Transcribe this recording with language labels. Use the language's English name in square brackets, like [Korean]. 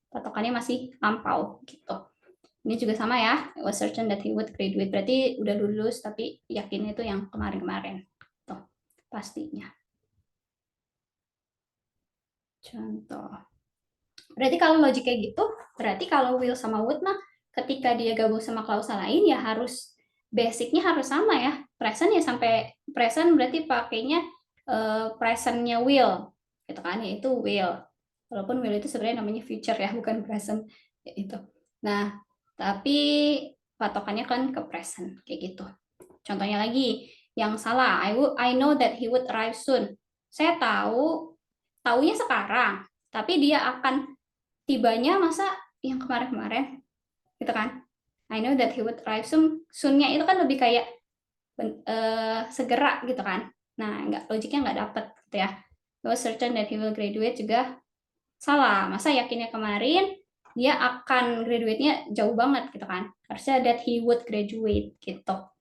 [Indonesian] Patokannya masih lampau gitu. Ini juga sama ya, [English] it was certain that he would graduate. [Indonesian] Berarti udah lulus, tapi yakinnya itu yang kemarin-kemarin. Tuh, pastinya. Contoh. Berarti kalau logik kayak gitu, berarti kalau will sama would mah ketika dia gabung sama klausa lain ya harus basicnya harus sama ya. Present ya sampai present berarti pakainya presentnya will, gitu kan? Yaitu will. Walaupun will itu sebenarnya namanya future ya, bukan present. Ya, itu. Nah, tapi patokannya kan ke present kayak gitu. Contohnya lagi yang salah, [English] I know that he would arrive soon. [Indonesian] Saya taunya sekarang, tapi dia akan tibanya masa yang kemarin-kemarin gitu kan. [English] I know that he would arrive soon. [Indonesian] Soon-nya itu kan lebih kayak segera gitu kan. Nah, logiknya nggak dapet gitu ya. [English] I was certain that he will graduate [Indonesian] juga salah. Masa yakinnya kemarin dia akan graduate-nya jauh banget gitu kan. Harusnya [English] that he would graduate [Indonesian] gitu.